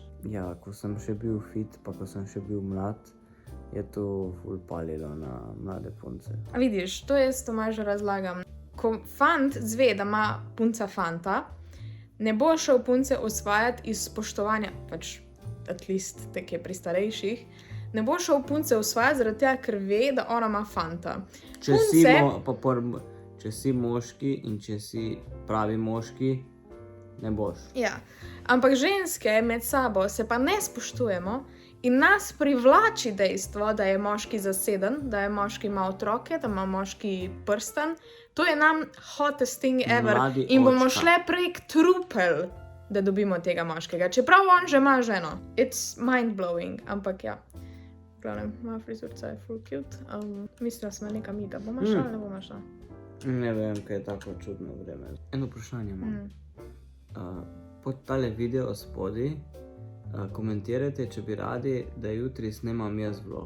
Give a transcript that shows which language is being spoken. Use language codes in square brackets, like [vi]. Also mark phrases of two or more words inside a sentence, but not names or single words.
[sl] Ja, ko sem še bil fit, pa ko sem še bil mlad, je to ful palilo na mlade punce. A vidiš, to jaz Tomažu razlagam. Ko fant zve, da ima punca fanta, ne bo šel punce osvajati iz spoštovanja, pač [en] at least [sl] take pri starejših, ne bo šel punce osvajati zaradi tega, ker ve, da ona ima fanta. Če si moški in če si pravi moški, ne boš. Ja, ampak ženske med sabo se pa ne spoštujemo in nas privlači dejstvo, da je moški zaseden, da je moški ima otroke, da ima moški prsten. To je nam [en] hottest thing ever. [sl] Mladi In bomo očka. šle prek trupel, da dobimo tega moškega. Čeprav on že ima ženo. [en] It's mind-blowing, [sl] ampak ja. Glavnem, moja frizurca je full cute. Mislila sem na nekam ida. Bomo šla ali ne bomo šla? Ne vem, kaj je tako čudno vreme. Eno vprašanje imam. Pod tale video spodaj komentirajte, če bi radi, da jutri snemam jaz vlog.